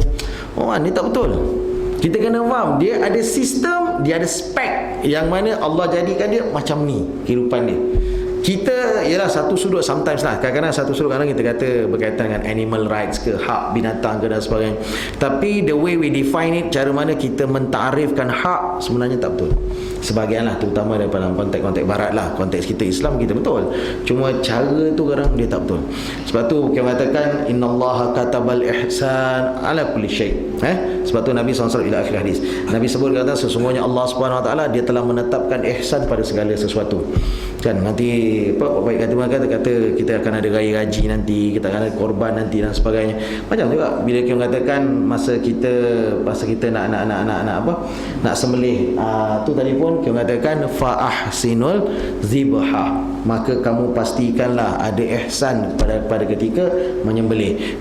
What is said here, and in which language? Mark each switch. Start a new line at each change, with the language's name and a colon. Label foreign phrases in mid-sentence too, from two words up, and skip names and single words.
Malay: Ni tak betul. Kita kena faham, dia ada sistem, dia ada spek yang mana Allah jadikan dia macam ni kehidupan dia. Kita ialah satu sudut sometimes lah, kadang-kadang satu sudut kadang kita kata berkaitan dengan
English: animal rights
Malay: ke, hak binatang ke dan sebagainya.
English: Tapi the way we define it,
Malay: cara mana kita mentarifkan hak, sebenarnya tak betul. Sebahagian lah, terutama daripada konteks-konteks barat lah. Konteks kita Islam kita betul, cuma cara tu kadang dia tak betul. Sebab tu kita katakan
Arabic: إن الله كتب الإحسان على كل شيء'.
Malay: Sebab tu Nabi SAW
Arabic: إلى آخر
Malay: hadis, Nabi sebut kata sesungguhnya Allah Subhanahu Wa Taala dia telah menetapkan ihsan pada segala sesuatu. Kan nanti baik kata kita akan ada raya haji nanti, kita akan ada korban nanti dan sebagainya. Macam juga bila kita katakan masa kita nak sembelih, tu tadi pun kita katakan
Arabic: فأحسنوا الذبحة,
Malay: maka kamu pastikanlah ada ihsan pada ketika menyembelih.